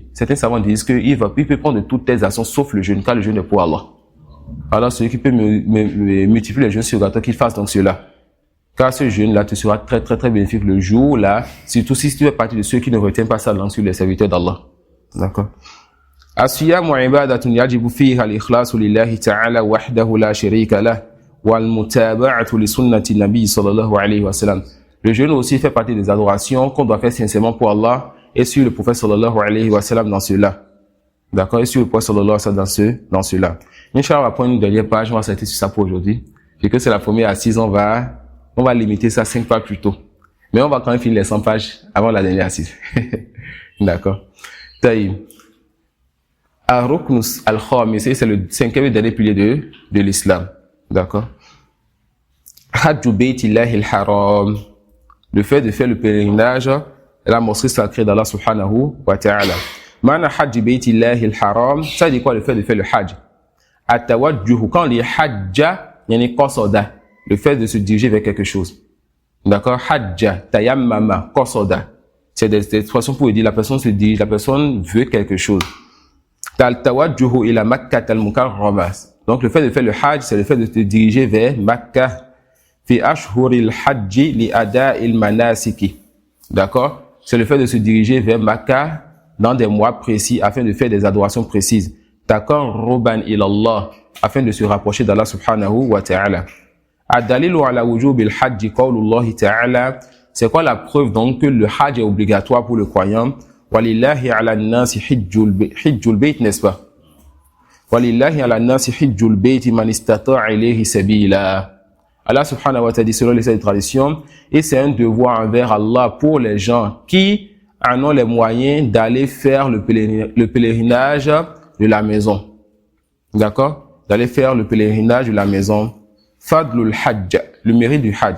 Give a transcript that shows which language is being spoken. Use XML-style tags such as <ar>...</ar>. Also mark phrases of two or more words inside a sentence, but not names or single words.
<fr>Certains savants disent qu'il peut prendre de toutes tes actions sauf le jeûne, car le jeûne est pour Allah. Alors, celui qui peut multiplier les jeûnes surgatoires, qu'il fasse donc cela. Car ce jeûne-là te sera très, très, très bénéfique le jour-là, surtout si tu fais partie de ceux qui ne retiennent pas sa langue sur les serviteurs d'Allah. D'accord?</fr> <ar>الصيام وعبادة يجب فيها الإخلاص لله تعالى وحده لا شريك له والمتابعة لسنة النبي صلى الله عليه وسلم.</ar> <fr>Le jeûne aussi fait partie des adorations qu'on doit faire sincèrement pour Allah et sur le prophète</fr> <ar>صلى الله عليه وسلم</ar> <fr>dans cela. D'accord? Et sur le prophète</fr> <ar>صلى الله عليه وسلم</ar> <fr>dans cela. Inch'Allah, on va prendre une dernière page, on va s'arrêter sur ça pour aujourd'hui. Et que c'est la première assise, on va limiter ça 5 pages plus tôt. Mais on va quand même finir les 100 pages avant la dernière assise. D'accord? Taïm.</fr> <ar>الركن الخامس,</ar> <fr>c'est le 5e et dernier pilier de l'islam. D'accord?</fr> <ar>حج بيت الله الحرام.</ar> <fr>Le fait de faire le pèlerinage à la mosquée sacrée d'Allah</fr> <ar>سبحانه وتعالى. معنى حج بيت الله الحرام,</ar> <fr>ça dit quoi le fait de faire le Hajj? At-tawajjuh, quand on dit Hajja, il y a une qasoda, le fait de se diriger vers quelque chose. D'accord?</fr> <ar>حج تيمم قصد.</ar> <fr>C'est des expressions pour dire la personne se dirige, la personne veut quelque chose.</fr> <ar>توجه إلى مكة المكرمة.</ar> <fr>Donc le fait de faire le Hajj, c'est le fait de se diriger vers Makkah.</fr> <ar>في أشهر الحج لأداء المناسك.</ar> <fr>D'accord? C'est le fait de se diriger vers Makkah dans des mois précis afin de faire des adorations précises.</fr> <ar>تقربا إلى الله,</ar> <fr>afin de se rapprocher d'Allah</fr> <ar>سبحانه وتعالى. الدليل على وجوب الحج قول الله تعالى.</ar> <fr>C'est quoi la preuve donc que le hajj est obligatoire pour le croyant?</fr> <ar>ولله على الناس حج البيت,</ar> <fr>n'est-ce pas?</fr> <ar>ولله على الناس حج البيت من استطاع إليه سبيلا.</ar> <fr>Allah</fr> <ar>سبحانه وتعالى</ar> <fr>dit selon les traditions, et c'est un devoir envers Allah pour les gens qui en ont les moyens d'aller faire le pèlerinage de la maison. D'accord? D'aller faire le pèlerinage de la maison.</fr> <ar>فضل الحج,</ar> <fr>le mérite du hajj.</fr>